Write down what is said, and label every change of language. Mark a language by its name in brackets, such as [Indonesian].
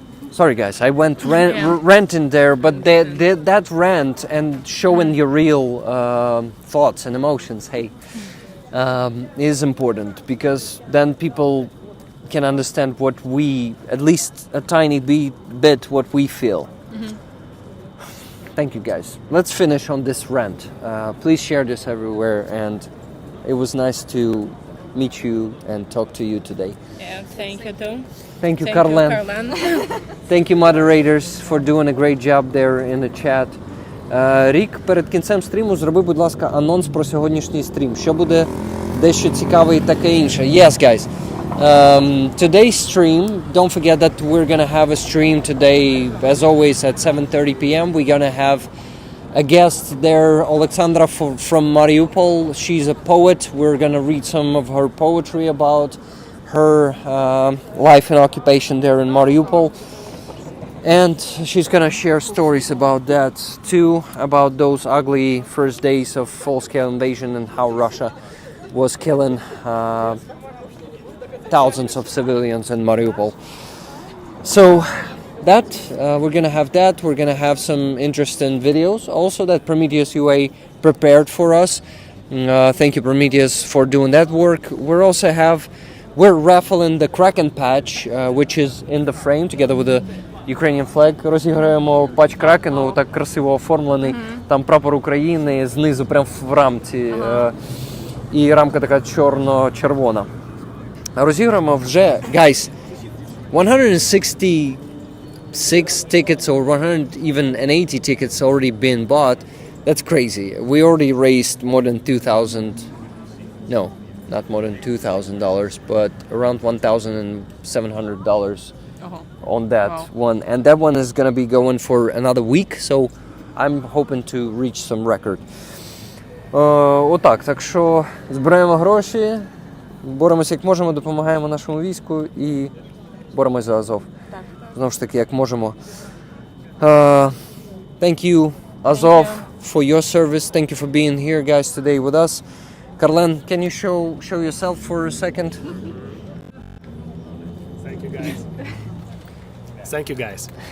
[English] Sorry guys, I went ranting there, but that rant and showing your real thoughts and emotions, is important, because then people can understand what we, at least a tiny bit, what we feel. Thank you guys. Let's finish on this rant. Please share this everywhere, and it was nice to meet you and talk to you today. Yeah, thank you too. Thank you, Karlen. Thank you, moderators, for doing a great job there in the chat. [Ukrainian] Рік, перед кінцем стріму зроби, будь ласка, анонс про сьогоднішній стрім. Що буде дещо цікаве і таке інше. [English] Yes, guys. Today's stream, don't forget that we're going to have a stream today, as always, at 7:30 p.m. We're going to have a guest there, Alexandra from Mariupol. She's a poet. We're going to read some of her poetry about her life and occupation there in Mariupol. And she's going to share stories about that too, about those ugly first days of full-scale invasion and how Russia was killing thousands of civilians in Mariupol. So that we're gonna have that. We're gonna have some interesting videos also that Prometheus UA prepared for us. Thank you, Prometheus, for doing that work. We're raffling the Kraken patch, which is in the frame together with the Ukrainian flag. [Ukrainian] Розіграємо патч Кракену, так красиво оформлений. Там прапор України знизу прям в рамці. І рамка така чорно-червона. Розіграємо вже, [English] guys, 166 tickets or 180 tickets already been bought. That's crazy. We already raised more than $2,000, not more than $2,000, but around $1,700 on that one. And that one is going to be going for another week, so I'm hoping to reach some record. [Ukrainian] Отак, так що збираємо гроші, боремося як можемо, допомагаємо нашому війську і боремося за Азов. Знову ж таки, як можемо. [English] Thank you, Azov, for your service. Thank you for being here, guys, today with us. Karlen, can you show yourself for a second? Thank you, guys. Thank you, guys.